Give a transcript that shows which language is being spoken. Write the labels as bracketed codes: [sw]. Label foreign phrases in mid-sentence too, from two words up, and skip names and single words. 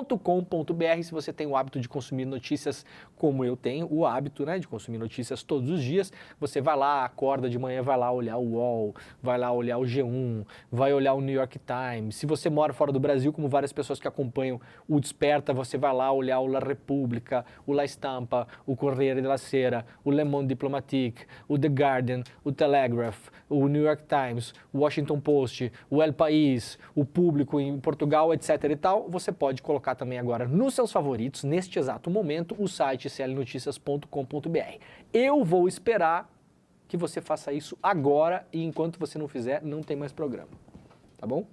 [pt] Se você tem o hábito de consumir notícias como eu tenho, o hábito, né, de consumir notícias todos os dias, você vai lá, acorda de manhã, vai lá olhar o UOL, vai lá olhar o G1, vai olhar o New York Times. Se você mora fora do Brasil, como várias pessoas que acompanham o Desperta, você vai lá olhar o La Repubblica, o La Stampa, o Corriere della Sera, o Le Monde Diplomatique, o The Guardian, o Telegraph, o New York Times, o Washington Post, o El País, o Público em Portugal, etc. e tal, você pode colocar também agora nos seus favoritos, neste exato momento, o site iclnoticias.com.br. Eu vou esperar que você faça isso agora e enquanto você não fizer, não tem mais programa, tá bom?